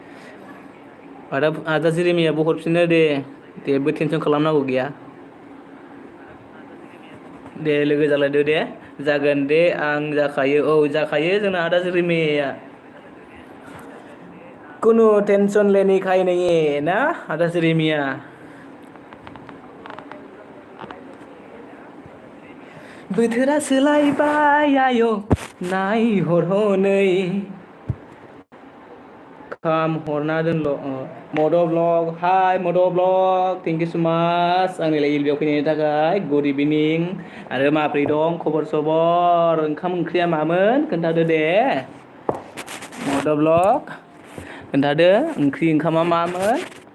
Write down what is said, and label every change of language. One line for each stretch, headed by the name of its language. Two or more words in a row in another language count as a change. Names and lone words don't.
Bodo: आदा जेरेमियाबो हरफिनो दे जेबो टेनसन खालामनांगौ गैया दे लोगो जालायदो दे जागोन दे आं जाखायो जाखायो जोंना आदा जेरेमियाया कुनु
Hindi: टेंशन लेने का ही नहीं है ना
Bodo: आदा जेरेमिया बोथोरा सोलायबाय आय' नायहर हनै खाम हरना दोनल' मद' ब्लग हाय मद' ब्लग
English: thank you so much
Bodo: आंनि इलबियाव फैनायनि थाखाय
English: good evening
Bodo: आरो माब्रै दं खबर सबर ओंखाम ओंख्रिया मामोन खोन्थादो दे मद' ब्लग खोन्थादो ओंख्रि ओंखामा मामोन